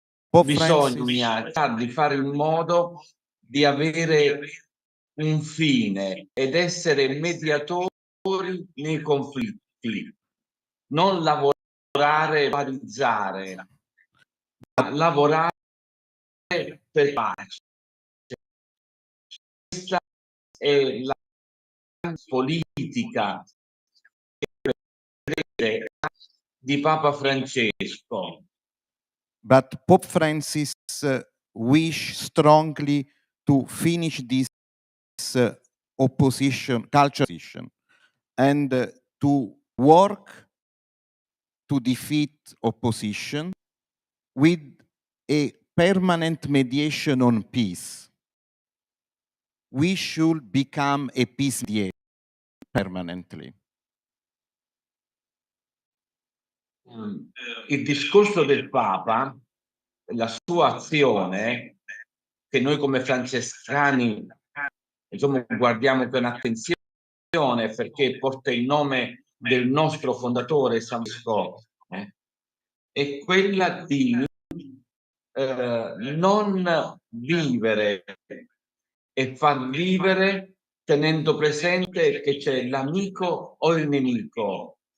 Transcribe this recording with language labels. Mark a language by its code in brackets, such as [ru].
[it] bisogna di fare in modo di avere un fine ed essere mediatori nei conflitti, non lavorare, parizzare, ma lavorare per pace. Questa è la politica di Papa Francesco. [en] But Pope Francis wish strongly to finish this opposition, culture opposition, and to work to defeat opposition with a permanent mediation on peace. We should become a peace mediator permanently. [it] Il discorso del Papa, la sua azione, che noi come francescani insomma, guardiamo con attenzione perché porta il nome del nostro fondatore San Francesco, è quella di non vivere e far vivere tenendo presente che c'è l'amico o il nemico.